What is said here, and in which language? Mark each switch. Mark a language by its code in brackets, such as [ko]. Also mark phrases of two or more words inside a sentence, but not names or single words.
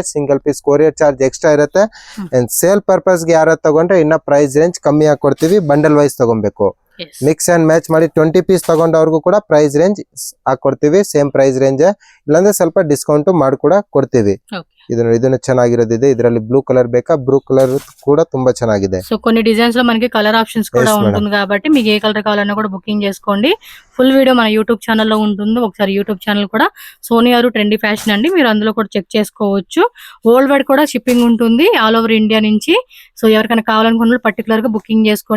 [en] single piece courier charge extra [kn] ಇರುತ್ತೆ. [en] and sale purpose [kn] ಗೆ ಯಾರು ತಗೊಂಡ್ರೆ ಇನ್ನ [en] price range [kn] ಕಮ್ಮಿ ಆಗಿ ಕೊಡ್ತೀವಿ. [en] bundle wise [kn] ತಗೊಬೇಕು. [en] mix and match [kn] ಮಾಡಿ 20 ಪೀಸ್ ತಗೊಂಡವ್ರಿಗೂ ಕೂಡ [en] price range [kn] ಹಾಕೊಡ್ತೀವಿ. [en] same price range, [kn] ಇಲ್ಲಾಂದ್ರೆ ಸ್ವಲ್ಪ ಡಿಸ್ಕೌಂಟ್ ಮಾಡಿ ಕೂಡ ಕೊಡ್ತೀವಿ. ಇದನ್ನು ಚೆನ್ನಾಗಿರೋದಿದೆ. ಇದರಲ್ಲಿ [en] blue color [kn] ಬೇಕಾ, [en] blue color [kn] కూడా ತುಂಬಾ ಚೆನ್ನಾಗಿದೆ. [te] సో కొన్ని డిజైన్స్ లో మనకి [en] color options [te] కూడా ఉంటుంది కాబట్టి మీకు ఏ కలర్ కావాలన్నా కూడా బుకింగ్ చేసుకోండి. [en] full video [te] మన యూట్యూబ్ ఛానల్లో ఉంటుంది. ఒకసారి యూట్యూబ్ ఛానల్ కూడా సోనియారు ట్రెండీ ఫ్యాషన్ అండి. మీరు అందులో కూడా చెక్ చేసుకోవచ్చు. [en] world wide [te] కూడా షిప్పింగ్ ఉంటుంది [en] all over India [te] నుంచి. సో ఎవరికైనా కావాలనుకున్న పర్టికులర్ గా బుకింగ్ చేసుకోండి.